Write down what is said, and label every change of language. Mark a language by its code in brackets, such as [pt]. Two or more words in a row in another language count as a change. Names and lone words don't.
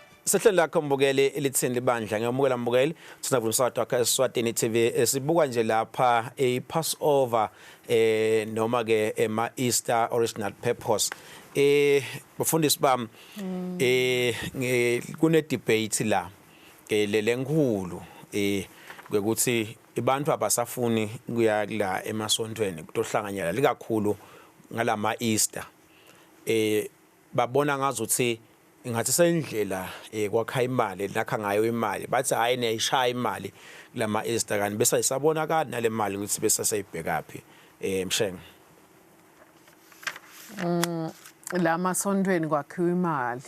[ss] Sehlelo lakho mbukeli elithini libandla ngiyamukela mbukeli sinavuka umsakazo wakhe eSwatini TV sibuka nje lapha Passover noma ke ema Easter [en] original purpose [ss] bafundisi bami kune debate la lenkulu ukuthi abantu abasafuni kuya la emasontweni kutohlanganyela likakhulu ngalama Easter babona ngazuthi ingathi sendlela kwakha imali lakha ngayo imali bathi hayi neyishaya imali lama Easter kanti bese isabona ka nale mali ukuthi bese sayibhekaphi mshenga la masontweni kwakhiwa imali